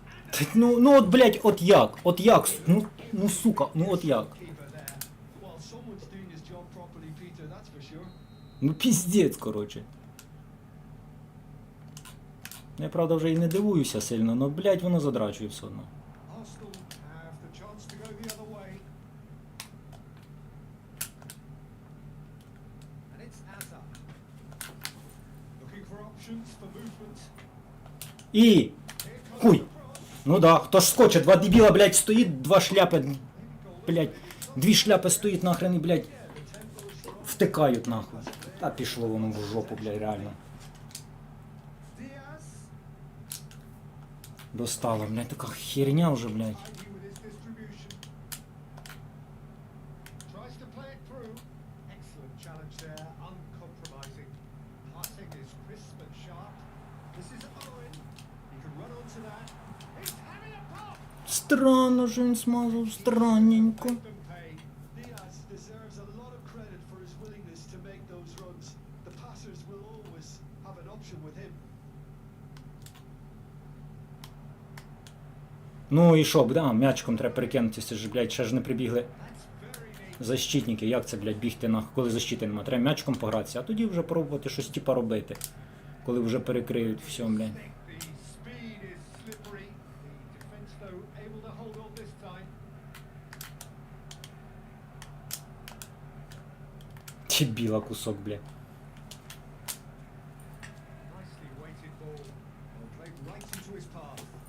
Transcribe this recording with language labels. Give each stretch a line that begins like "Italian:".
Ukrainian: Та, ну от, блядь, от як, ну, сука, ну от як.
English: Keeper there. Well, someone's doing his job properly, Peter, that's for sure.
Ukrainian: Ну, піздець, коротше. Я, правда, вже і не дивуюся сильно, но, блядь, воно задрачує все одно.
English: Arsenal have the chance to go the other way. And it's Azar. Looking for options for movement.
Ukrainian: І,
English: Here comes
Ukrainian: хуй.
English: the cross.
Ukrainian: Ну да, хто ж скоче, два дебіла, блядь, стоїть, два шляпи, блядь, дві шляпи стоїть нахрен і, блядь, втикають нахуй. Та пішло воно в жопу, блядь, реально.
English: Diaz.
Ukrainian: Достало, блядь, така херня вже, блядь.
English: Tidy with his distribution. Tries to play it through. Excellent challenge there, uncompromising. Passing is crisp and sharp. This is Owen. He can run onto that. He's having a pop.
Ukrainian: Странно, що він смазав, странненько.
English: Make them pay. Diaz deserves a lot of credit for his willingness to make those runs. The passers will always have an option with him.
Ukrainian: Ну і що, да, м'ячиком треба перекинутися, ж, блядь, ще ж не прибігли
English: That's very neat.
Ukrainian: защитники. Як це, блядь, бігти нахуй, коли защити нема? Треба м'ячиком погратися, а тоді вже пробувати щось типа робити. Коли вже перекриють все, блядь.
English: The speed is slippery. The defense, though, able to hold on this time.
Ukrainian: Чи біла кусок, блядь.
English: Nicely weighted ball. Well played right into his path.